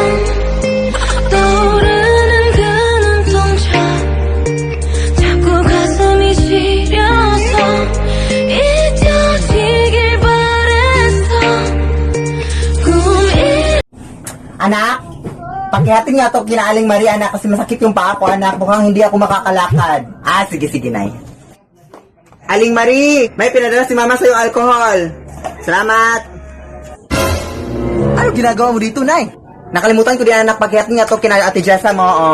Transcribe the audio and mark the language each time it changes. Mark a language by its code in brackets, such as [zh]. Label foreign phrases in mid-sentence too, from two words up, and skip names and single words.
[ko] 떠오르는 그 눈동자 자꾸 가슴이 시려서 잊혀지길 바랬어 꿈이 [tl] Anak, pakihatin nga to kina Aling Maria, anak, kasi masakit yung paa ko, anak. Mukhang hindi ako makakalakad. Sige, Nay. Aling Marie, may pinadala si Mama sa'yo alcohol. Salamat. Ano ginagawa mo dito, Nay? Nakalimutan ko din, anak, paghihatin nga to kina Ate Jessa mo, oh.